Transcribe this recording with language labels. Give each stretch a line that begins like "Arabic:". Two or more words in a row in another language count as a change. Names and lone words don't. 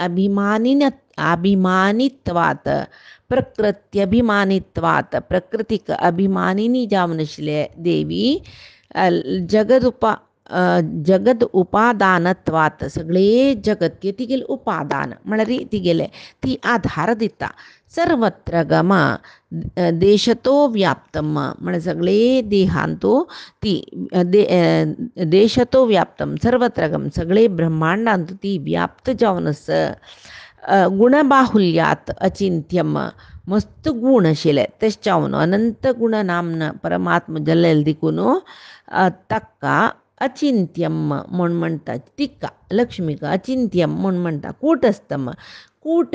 Sanskrit: अभिमानित्वात् प्रकृत्यभिमानित्वात्
Konkani: प्रकृतीक अभिमानिनी जावन आशिल्ले देवी
Sanskrit: जगद उपादानत्वात
Konkani: सगळे जगत के तिगेले उपादान म्हळ्यार तिगेले ती आधार दिता
Sanskrit: सर्वत्र गमा देशतो व्याप्तम
Konkani: म्हळ्यार सगळे देहांतो ती
Sanskrit: देशतो व्याप्तम सर्वत्र गम
Konkani: सगळे ब्रह्मांडांत ती व्याप्त जावन
Sanskrit: गुणबाहुल्यात अचिंत्यम
Konkani: मस्त गुण आशिल्ले तेश जावन अनंत गुण नामन परमात्म जल्लेल दिकून ताका अचिंत्यम म्हूण म्हणटा तिका लक्ष्मीक अचिंत्यम म्हूण म्हणटा कूटस्थम कूट